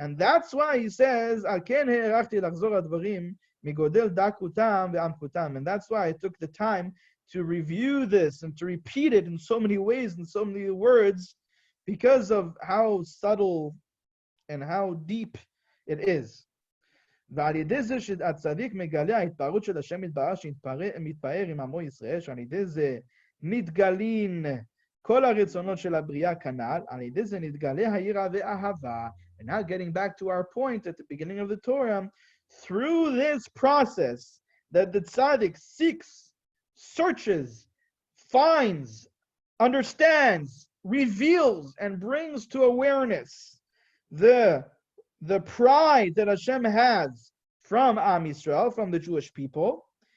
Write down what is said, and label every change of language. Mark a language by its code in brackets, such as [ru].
[en] And that's why he says, and that's why I took the time to review this and to repeat it in so many ways, in so many words, because of how subtle and how deep it is. [he] ועל ידי זה שהצדיק מגלה ההתפארות של השם יתברך שמתפאר עם עמו ישראל, שעל ידי זה נתגלין כל הרצונות של הבריאה כנ"ל, על ידי זה נתגלה היראה והאהבה. [en] And now getting back to our point at the beginning of the Torah, through this process that the tzaddik seeks, searches, finds, understands, reveals, and brings to awareness the pride that Hashem has from Am Yisrael, from the Jewish people,